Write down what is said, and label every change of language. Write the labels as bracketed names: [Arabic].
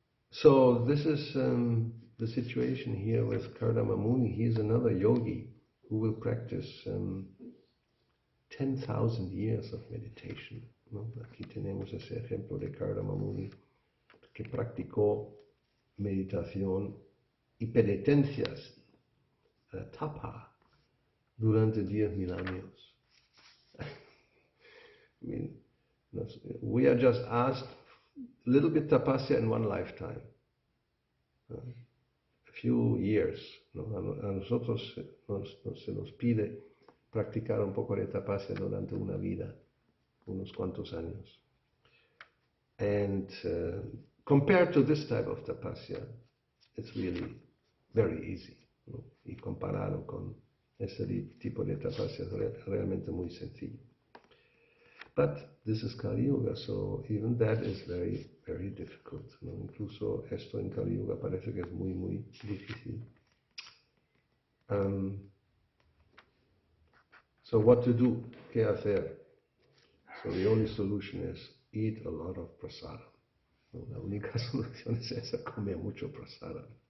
[English] So this is the situation here with Kardama Muni. He is another yogi who will practice 10,000 years of meditation. [Spanish] ¿No? Aquí tenemos ese ejemplo de Kardama Muni que practicó meditación y penitencias, tapa, durante 10,000 años. [English] I mean, we are just asked a little bit tapasya in one lifetime, a few years. [Spanish] ¿No? A nosotros se nos pide practicar un poco de tapasya durante una vida, unos cuantos años. [English] And compared to this type of tapasya, it's really very easy, [Spanish] ¿no? Y comparado con ese tipo de tapasya es realmente muy sencillo. [English] But this is Kali Yuga, so even that is very, very difficult, [Spanish] ¿no? Incluso esto en Kali Yuga parece que es muy, muy difícil. [English] So what to do? [Spanish] ¿Qué hacer? [English] So the only solution is eat a lot of prasada. [Spanish] La única solución es esa, comer mucho prasada.